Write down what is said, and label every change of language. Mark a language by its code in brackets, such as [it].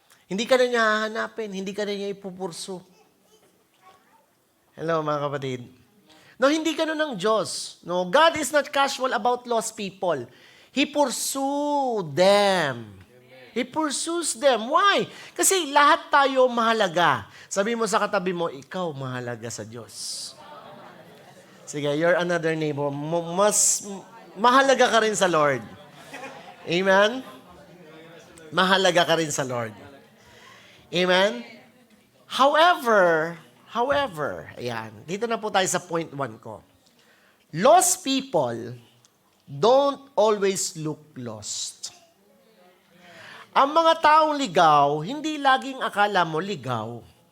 [tl] Hindi ka na niya hahanapin, hindi ka na niya ipupurso. Hello mga kapatid. No, hindi ka ng Diyos. [en] No, God is not casual about lost people. He pursued them. He pursues them. Why? [tl] Kasi lahat tayo mahalaga. Sabi mo sa katabi mo, ikaw mahalaga sa Diyos. [en] Sige, you're another neighbor. [tl] Mas mahalaga ka rin sa Lord. Amen? Mahalaga ka rin sa Lord. Amen? However, ayan, dito na po tayo sa point 1 ko. [en] Lost people don't always look lost. [tl] Ang mga taong ligaw, hindi laging akala mo ligaw.